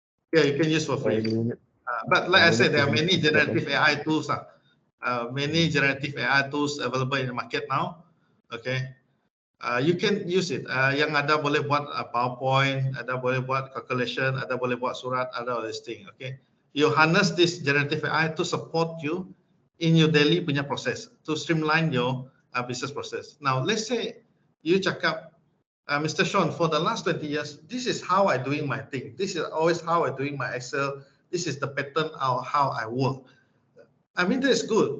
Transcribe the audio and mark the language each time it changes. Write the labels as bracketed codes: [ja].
[en] Yeah, you can use for free. But like I said, there are many generative AI tools. Many generative AI tools available in the market now. Okay, you can use it. [ms] Yang ada boleh buat PowerPoint, ada boleh buat calculation, ada boleh buat surat, ada [en] all this thing. Okay, you harness this generative AI to support you in your daily punya process, to streamline your business process. Now, let's say you cakap, Mr. Shawn, for the last 20 years, this is how I doing my thing. This is always how I doing my Excel. This is the pattern of how I work. I mean, that's good.